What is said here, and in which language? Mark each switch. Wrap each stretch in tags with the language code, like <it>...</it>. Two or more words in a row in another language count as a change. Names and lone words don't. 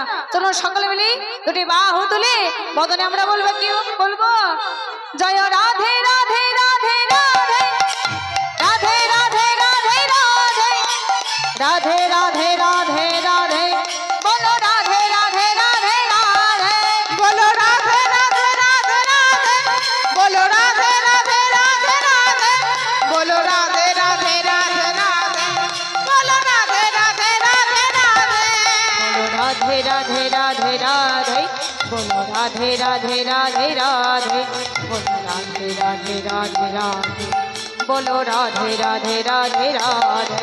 <bn>চলুন সকলে মিলে দুটি বাহু তুলে বদনে আমরা বলবো, কি বলবো? জয় রাধে রাধে রাধে রাধে রাধে রাধে রাধে রাধে রাধে রাধে রাধে রাধে, বলো রাধে রাধে রাধে রাধে।</bn> <hi>बोलो राधे राधे राधे राधे, बोलो राधे राधे राधे राधे, बोलो राधे राधे राधे राधे, बोलो राधे राधे राधे राधे। बोलो राधे राधे राधे राधे, बोलो राधे राधे राधे राधे, बोलो राधे राधे राधे राधे।</hi>